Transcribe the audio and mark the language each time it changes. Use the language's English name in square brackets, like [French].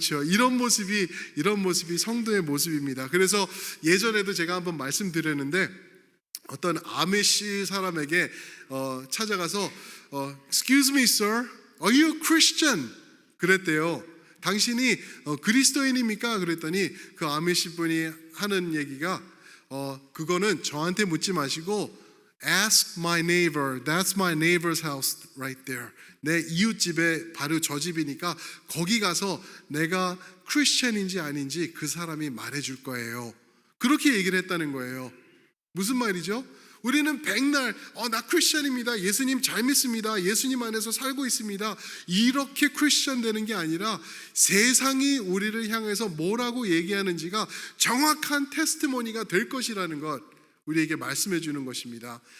[Korean] 이런 모습이 성도의 모습입니다. 그래서 예전에도 제가 한번 말씀드렸는데 어떤 아미시 사람에게 찾아가서 [English] Excuse me, sir, are you a Christian? [Korean] 그랬대요. 당신이 그리스도인입니까? 그랬더니 그 아미시 분이 하는 얘기가 그거는 저한테 묻지 마시고 [English] Ask my neighbor. That's my neighbor's house right there. [Korean] 내 이웃집에 바로 저 집이니까 거기 가서 내가 크리스천인지 아닌지 그 사람이 말해줄 거예요. 그렇게 얘기를 했다는 거예요. 무슨 말이죠? 우리는 백날 나 크리스천입니다. 예수님 잘 믿습니다. 예수님 안에서 살고 있습니다. 이렇게 크리스천 되는 게 아니라 세상이 우리를 향해서 뭐라고 얘기하는지가 정확한 테스티모니가 될 것이라는 것 우리에게 말씀해 주는 것입니다.